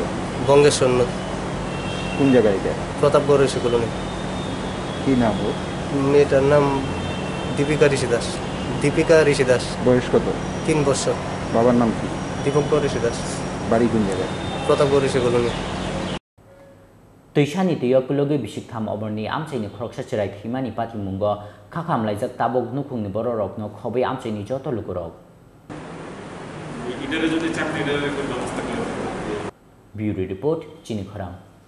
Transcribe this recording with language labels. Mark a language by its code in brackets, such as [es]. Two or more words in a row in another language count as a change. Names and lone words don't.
[bn] বঙ্গেশ্বর নদী কোন জায়গায় এটা প্রতাপগড় ঋষি কলোনি কি নাম ওর মেয়েটার নাম দীপিকা ঋষি দাস বয়স কত 3 বছর বাবার নাম কি দীপঙ্কর ঋষি দাস বাড়ি কোন জায়গায় প্রতাপগড় ঋষি কলোনি [trp] Tuishani tuyokologi bisiktham oborni amchaini khoroksa cherai thimani patimungo khakhamlaijak tabok nukungni bororokno khobai amchaini joto lukurok [en] Bureau Report [trp] Chini Khoram